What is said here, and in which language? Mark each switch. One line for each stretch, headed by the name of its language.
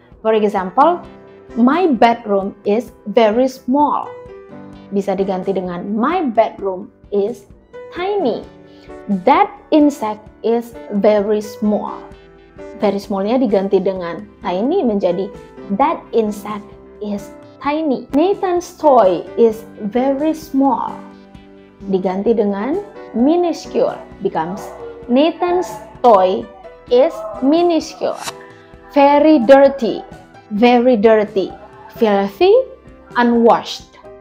English: For example, my bedroom is very small.
Indonesian: Bisa diganti dengan
English: my bedroom is tiny. That insect is very small.
Indonesian: Very smallnya diganti dengan tiny menjadi
English: that insect is tiny. Nathan's toy is very small.
Indonesian: Diganti dengan minuscule,
English: becomes Nathan's toy is minuscule. Very dirty, very dirty. Filthy, unwashed.